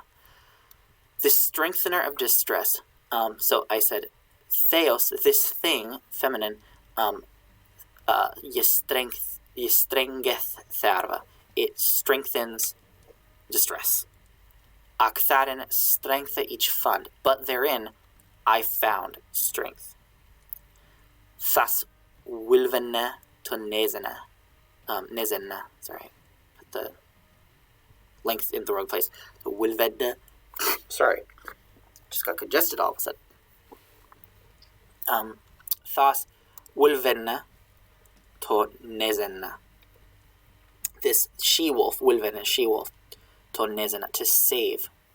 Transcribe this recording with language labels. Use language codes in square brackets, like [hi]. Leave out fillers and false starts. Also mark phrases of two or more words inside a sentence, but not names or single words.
[en] The strengthener of distress. So I said, theos, this thing, feminine, [art] yestrengeth tharva. [en] It strengthens distress. [art] Aktharin strengtha [en] each fund, but therein I found strength. [art] Thas wilvene to nezena. Nezena, [en] sorry. Put the length in the wrong place. Wilvene. Sorry. Just got congested all of a sudden. [art] Thas wilvene to nezena. [en] This she-wolf, wilvene, she-wolf, [art] to nezena, [en] to save.